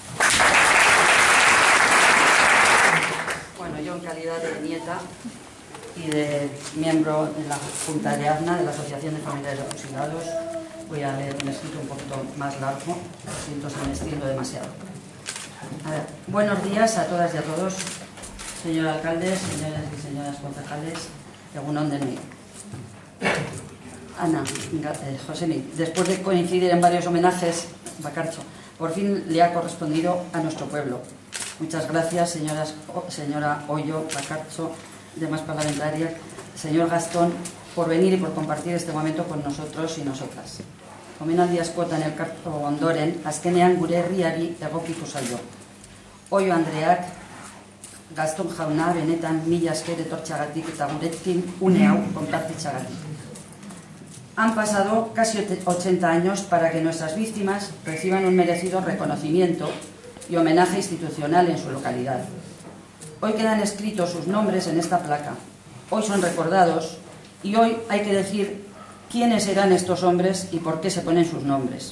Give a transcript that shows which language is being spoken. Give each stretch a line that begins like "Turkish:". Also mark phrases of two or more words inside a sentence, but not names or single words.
Spanish: Bueno, yo en calidad de nieta y de miembro de la Junta de AFNA, de la Asociación de Familiares de Fusilados, voy a leer un escrito un poquito más largo, siento si me extiendo demasiado. A ver, buenos días a todas y a todos, señor alcalde, señoras y señoras concejales,
Basque: egun on denoi.
Spanish: Ana, Josemi, después de coincidir en varios homenajes, Bakartxo, por fin le ha correspondido a nuestro pueblo. Muchas gracias, señora Hoyo, Bakartxo, demás parlamentarias, señor Gastón, por venir y por compartir este momento con nosotros y nosotras.
Basque: Omenaldi askotan elkartu ondoren, azkenean gure herriari egokitu zaio. Hoyo Andreak, Gaston jauna, benetan mila esker etortxagatik eta gurekin une hau konpartitzagatik.
Spanish: Han pasado casi 80 años para que nuestras víctimas reciban un merecido reconocimiento y homenaje institucional en su localidad. Hoy quedan escritos sus nombres en esta placa. Hoy son recordados y hoy hay que decir quiénes eran estos hombres y por qué se ponen sus nombres.